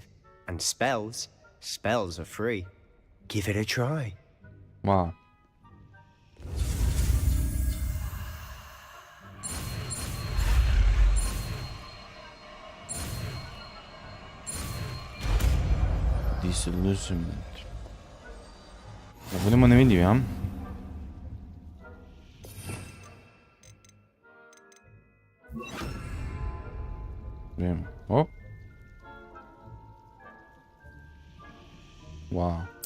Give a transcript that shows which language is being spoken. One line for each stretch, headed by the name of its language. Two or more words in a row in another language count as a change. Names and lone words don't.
English: And spells are free. Give it a try. Wow. Disillusionment.
Serbian: Da budemo nevidljivi, ja? Vidimo. Op. Wow.